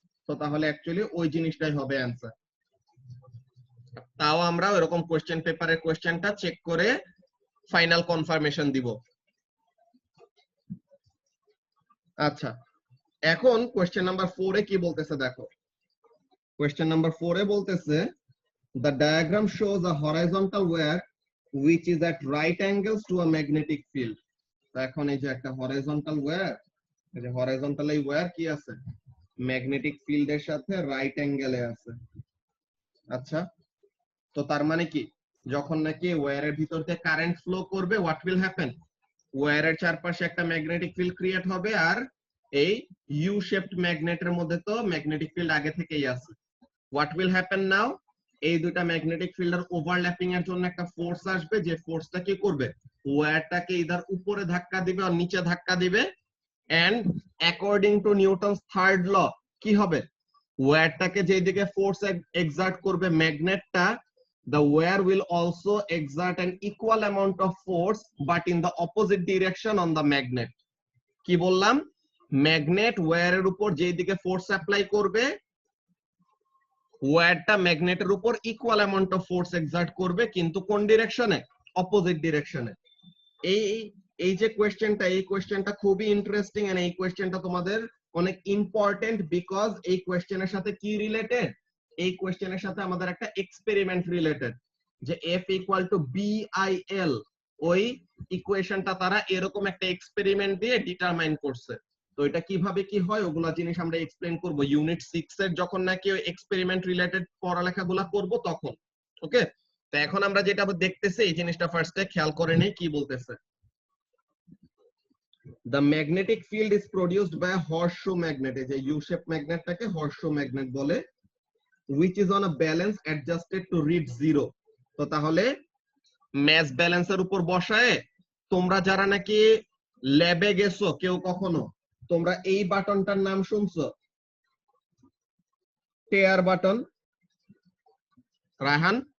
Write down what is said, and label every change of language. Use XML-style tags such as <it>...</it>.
<bn>তো তাহলে অ্যাকচুয়ালি ওই জিনিসটাই হবে অ্যানসার। তাও আমরা এরকম কোশ্চেন পেপারের কোশ্চেনটা চেক করে ফাইনাল কনফার্মেশন দিব। আচ্ছা, এখন কোশ্চেন নাম্বার 4 এ কি বলতেছে দেখো। কোশ্চেন নাম্বার 4 এ বলতেছে</bn> <en>the diagram shows a horizontal wire which is at right angles to a magnetic field.</en> <bn>তো এখন এই যে একটা হরাইজন্টাল ওয়্যার, এই যে হরাইজন্টাল এই ওয়্যার কি আছে ম্যাগনেটিক ফিল্ডের সাথে রাইট অ্যাঙ্গেলে আছে। আচ্ছা, তো তার মানে কি যখন নাকি ওয়্যারের ভিতর দিয়ে কারেন্ট ফ্লো করবে হোয়াট উইল হ্যাপেন, ওয়্যারের চারপাশে একটা ম্যাগনেটিক ফিল্ড ক্রিয়েট হবে, আর এই ইউ শেপড ম্যাগনেটের মধ্যে তো ম্যাগনেটিক ফিল্ড আগে থেকেই আছে। হোয়াট উইল হ্যাপেন নাও, এই দুটা ম্যাগনেটিক ফিল্ডের ওভারল্যাপিং এর জন্য একটা ফোর্স আসবে, যে ফোর্সটা কি করবে ওয়্যারটাকে ইদার উপরে ধাক্কা দিবে আর নিচে ধাক্কা দিবে। And according to Newton's third ল কি হবে, ওয়্যারটাকে যেদিকে ফোর্স এক্সার্ট করবে ম্যাগনেটটা,</bn> <en>the wire will also exert an equal amount of force but in the opposite direction on the magnet.</en> <bn>কি বললাম, ম্যাগনেট ওয়্যারের উপর যেদিকে ফোর্স অ্যাপ্লাই করবে ওয়্যারটা ম্যাগনেটের উপর equal amount of force excerpt করবে, কিন্তু কোন ডিরেকশনে, অপোজিট ডিরেকশনে। এই এই যে কোশ্চেনটা, এই কোশ্চেনটা খুবই ইন্টারেস্টিং এন্ড এই কোশ্চেনটা তোমাদের অনেক ইম্পর্টেন্ট বিকজ এই কোশ্চেনের সাথে কি রিলেটেড, এই কোশ্চেনের সাথে আমাদের একটা এক্সপেরিমেন্ট রিলেটেড, যে F = BIL ওই ইকুয়েশনটা তারা এরকম একটা এক্সপেরিমেন্ট দিয়ে ডিটারমাইন করছে। তো এটা কিভাবে কি হয় ওগুলা জিনিস আমরা এক্সপ্লেইন করব ইউনিট 6 এর যখন নাকি ওই এক্সপেরিমেন্ট রিলেটেড পড়ালেখাগুলো করব তখন। ওকে, তো এখন আমরা যেটা দেখতেছি এই জিনিসটা ফার্স্টে খেয়াল করে নেই কি বলতেছে।</bn> <en>The magnetic field is produced by a horseshoe magnet, এই যে U-shaped magnetটাকে horseshoe magnet বলে, which is on a balance adjusted to read 0.</en> <bn>তো তাহলে ম্যাচ ব্যালেন্সের উপর বসায় তোমরা যারা নাকি ল্যাবে গেছো কেউ কখনো, তোমরা এই বাটনটার নাম শুনছো, টেয়ার বাটন? রায়হান?</bn>